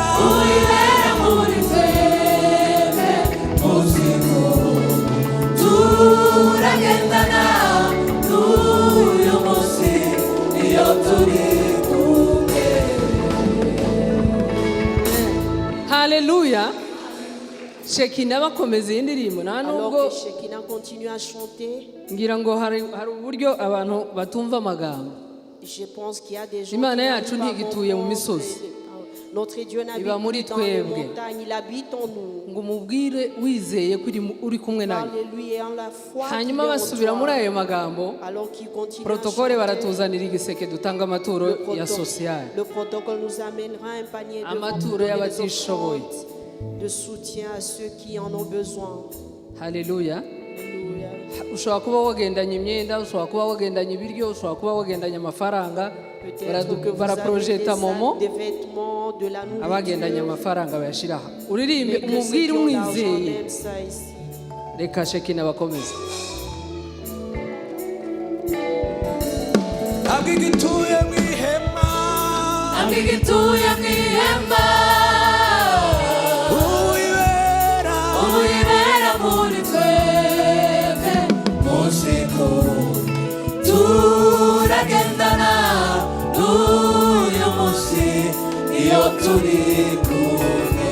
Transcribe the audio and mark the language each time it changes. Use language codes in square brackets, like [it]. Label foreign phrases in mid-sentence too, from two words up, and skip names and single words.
[rw] muri twebwe muziko turagendana n'uyu munsi niyo turi kumwe. Haleluya. Shekina bakomeza iyi ndirimbo nta [fr] Alors [rw] nubwo [fr] que Shekinah continue à chanter, [rw] ngira ngo hari uburyo abantu batumva amagambo. [fr] je pense qu'il y a des gens [rw] Imana [fr] qui [rw] yacu [fr] n'arrivent pas à [rw] ntigituye mu [fr] comprendre. [rw] misozi. [fr] Notre Dieu n'habite [rw] Iba muri [fr] plus dans les [rw] twebwe. [fr] montagnes, il habite en nous. [rw] ngo umubwire wizeye ko uri kumwe nawe. [fr] Parle-lui et en la foi qu'il [rw] Hanyuma [fr] est en [rw] basubira muri [fr] toi. [rw] ayo magambo, [fr] Alors qu'il continue à [rw] protokole [fr] chanter, [rw] baratuzanira igiseke dutanga amaturo ya sosiyali. [fr] le protocole nous amènera un panier de [rw] Amaturo [fr] ventes, des [rw] y'abatishoboye. [fr] offrandes de soutien à ceux qui en ont besoin. [rw] Haleluya. [fr] Alléluia. [rw] Ushobora kuba wagendanye imyenda, ushobora kuba wagendanye ibiryo, ushobora kuba wagendanye amafaranga. [fr] Peut-être que vous [rw] Baraprojeta momo [fr] avez des vêtements, de la [rw] abagendanye [fr] nourriture. [rw] amafaranga bayashiraho. Uririmbe [fr] Mais que ceux [rw] umubwire [fr] qui ont l'argent [rw] umwizeye. [fr] donnent ça ici. [rw] Reka Shekina bakomeze. ntabwo igituye mu ihema ntabwo igituye mu ihema uwibera muri twebwe musiko turagendana n'uyu munsi iyo turi kumwe